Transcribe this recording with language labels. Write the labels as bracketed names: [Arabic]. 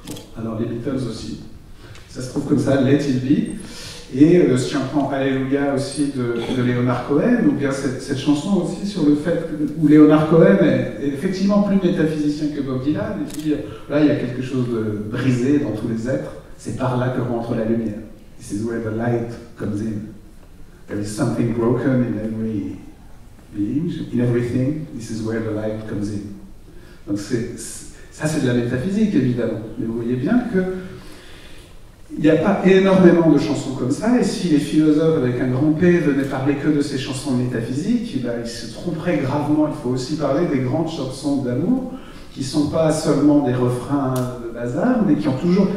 [French] Bon, alors les Beatles aussi. Ça se trouve comme ça, Let It Be. Et si on prend Alléluia aussi de Leonard Cohen, ou bien cette chanson aussi sur le fait où Leonard Cohen est effectivement plus métaphysicien que Bob Dylan, et qui dit là il y a quelque chose de brisé dans tous les êtres, c'est par là que rentre la lumière. [English] This is where the light comes in. There is something broken in every being, in everything, this is where the light comes in. [French] Donc ça c'est de la métaphysique évidemment, mais vous voyez bien que il n'y a pas énormément de chansons comme ça, et si les philosophes avec un grand P venaient parler que de ces chansons métaphysiques, ben, ils se tromperaient gravement. Il faut aussi parler des grandes chansons d'amour, qui ne sont pas seulement des refrains de bazar, mais qui ont toujours...